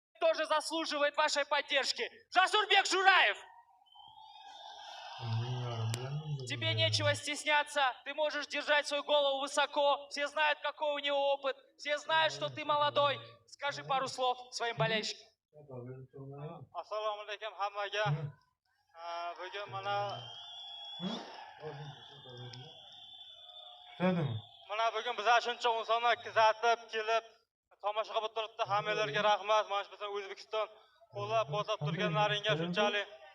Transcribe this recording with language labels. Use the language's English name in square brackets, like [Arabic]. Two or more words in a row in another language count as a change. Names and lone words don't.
[Russian] тоже заслуживает вашей поддержки. Жасурбек Жураев. Тебе нечего стесняться, ты можешь держать свою голову высоко, все знают, какой у него опыт, все знают, что ты молодой. Скажи пару слов своим болельщикам. [Uzbek] Assalomu alaykum hammaga. Bugun mana bugun bizlar shuncha insonlar kuzatib kelib tomosha qilib turibdi. Hammalarga rahmat. Mana shu bizning O'zbekiston qo'llab-quvvatlab turganlaringga shunchalik.